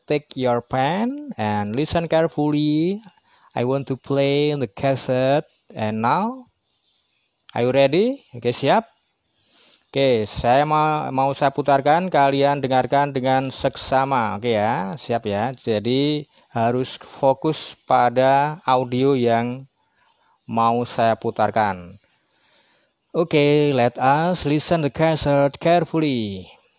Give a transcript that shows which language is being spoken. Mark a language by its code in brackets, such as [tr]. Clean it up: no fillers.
[en] Take your pen and listen carefully. I want to play the cassette. And now, are you ready? [id] Oke, siap? Oke, saya mau saya putarkan. Kalian dengarkan dengan seksama. Oke ya, siap ya. Jadi harus fokus pada audio yang mau saya putarkan. [en] Okay, let us listen the cassette carefully.